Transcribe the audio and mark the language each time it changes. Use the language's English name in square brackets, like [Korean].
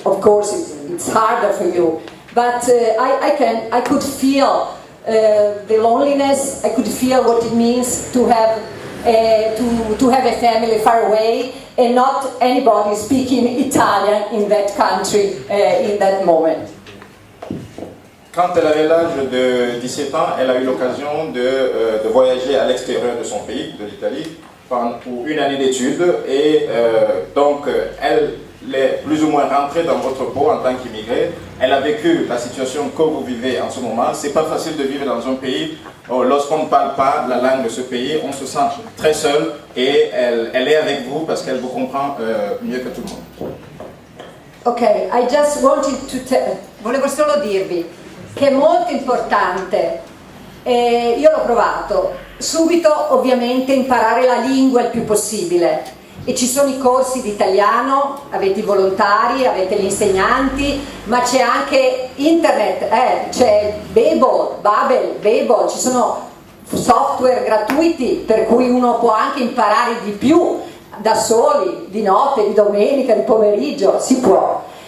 [English] Of course, it's harder for you. But I could feel the loneliness. I could feel what it means to have a family far away and not anybody speaking Italian in that country in that moment. [French] Quand elle avait l'âge de 17 ans, elle a eu l'occasion de voyager à l'extérieur de son pays, de l'Italie, pour une année d'études. Et donc, elle plus ou moins rentrée dans votre peau en tant qu'immigré. Elle a vécu la situation que vous vivez en ce moment. C'est pas facile de vivre dans un pays où lorsqu'on ne parle pas la langue de ce pays, on se sent très seul et elle est avec vous parce qu'elle vous comprend mieux que tout le monde. [English] Ok, I just wanted to [Italian] volevo solo dirvi che è molto importante, io l'ho provato, subito ovviamente imparare la lingua il più possibile. E ci sono i corsi di italiano, avete i volontari, avete gli insegnanti, ma c'è anche internet, c'è Babel, ci sono software gratuiti per cui uno può anche imparare di più da soli, di notte, di domenica, di pomeriggio, si può.